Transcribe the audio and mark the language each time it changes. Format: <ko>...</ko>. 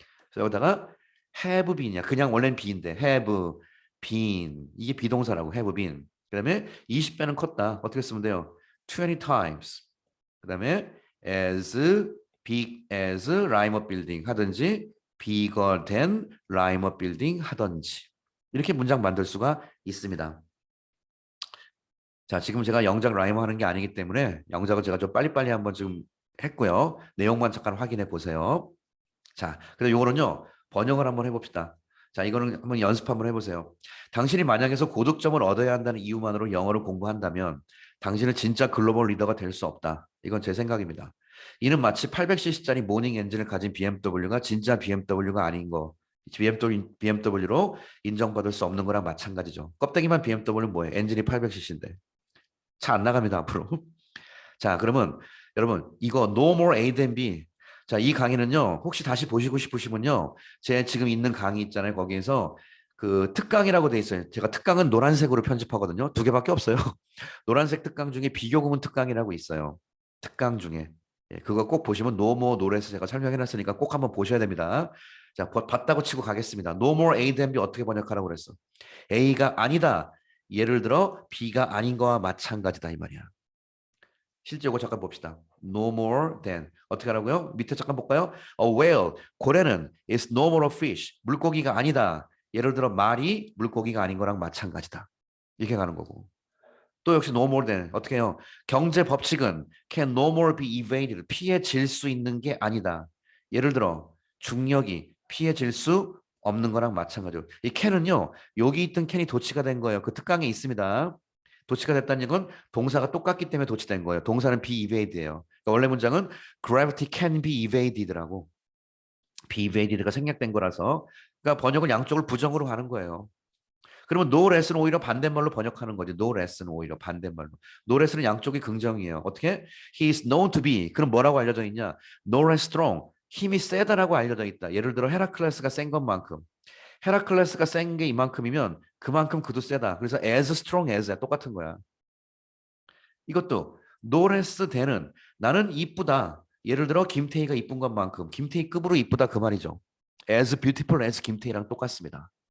<ko>그래서 여기다가 have been이야. 그냥 원래는 be인데 have been. 이게 비동사라고 have been. 그 다음에 20배는 컸다. 어떻게 쓰면 돼요? 20 times. 그 다음에 as big as 라이머 빌딩 하든지</ko> <en>bigger than Lima building 하던지.</en> <ko>이렇게 문장 만들 수가 있습니다. 자, 지금 제가 영작 라이머 하는 게 아니기 때문에 영작을 제가 좀 빨리빨리 한번 지금 했고요. 내용만 잠깐 확인해 보세요. 자, 그래서 요거는요. 번역을 한번 해봅시다. 자, 이거는 한번 연습 한번 해보세요. 당신이 만약에서 고득점을 얻어야 한다는 이유만으로 영어를 공부한다면 당신은 진짜 글로벌 리더가 될 수 없다. 이건 제 생각입니다. 이는 마치 800cc짜리 모닝 엔진을 가진 BMW가 진짜 BMW가 아닌 거. BMW로 인정받을 수 없는 거랑 마찬가지죠. 껍데기만 BMW는 뭐예요? 엔진이 800cc인데. 차 안 나갑니다, 앞으로.</ko> <en>자, 그러면 여러분, 이거 No More A than B.</en> <ko>자, 이 강의는요, 혹시 다시 보시고 싶으시면요, 제 지금 있는 강의 있잖아요. 거기에서 그 특강이라고 돼 있어요. 제가 특강은 노란색으로 편집하거든요. 두 개밖에 없어요. 노란색 특강 중에 비교 구문 특강이라고 있어요. 특강 중에. 예, 그거 꼭 보시면 No More 노래에서 제가 설명해 놨으니까 꼭 한번 보셔야 됩니다. 자, 봤다고 치고 가겠습니다.</ko> <en>No More A than B 어떻게 번역하라고 그랬어?</en> <ko>A가 아니다. 예를 들어 B가 아닌 거와 마찬가지다 이 말이야. 실제 이거 잠깐 봅시다.</ko> <en>No more than 어떻게 하라고요?</en> <ko>밑에 잠깐 볼까요?</ko> <en>A whale</en> <ko>고래는</ko> <en>is no more a fish</en> <ko>물고기가 아니다. 예를 들어 말이 물고기가 아닌 거랑 마찬가지다. 이렇게 가는 거고. 또 역시 no more than 어떻게 해요? 경제 법칙은</ko> <en>can no more be evaded</en> <ko>피해질 수 있는 게 아니다. 예를 들어 중력이 피해질 수 없는 거랑 마찬가지로 이 can은요 여기 있던 can이 도치가 된 거예요. 그 특강에 있습니다. 도치가 됐다는 건 동사가 똑같기 때문에 도치된 거예요. 동사는 be evaded예요. 그러니까 원래 문장은</ko> <en>gravity can be evaded</en> <ko>라고 be evaded가 생략된 거라서 그러니까 번역은 양쪽을 부정으로 하는 거예요. 그러면 no less는 오히려 반대말로 번역하는 거지. no less는 오히려 반대말로. no less는 양쪽이 긍정이에요.</ko> <en>어떻게? He is known to be.</en> <ko>그럼 뭐라고 알려져 있냐?</ko> <en>no less strong.</en> <ko>힘이 세다라고 알려져 있다. 예를 들어 헤라클레스가 센 것만큼. 헤라클레스가 센 게 이만큼이면 그만큼 그도 세다.</ko> <en>그래서 as strong as야.</en> <ko>똑같은 거야. 이것도 no less 되는 나는 이쁘다. 예를 들어 김태희가 이쁜 것만큼 김태희급으로 이쁘다 그 말이죠.</ko> <en>as beautiful as 김태희랑 똑같습니다.</en>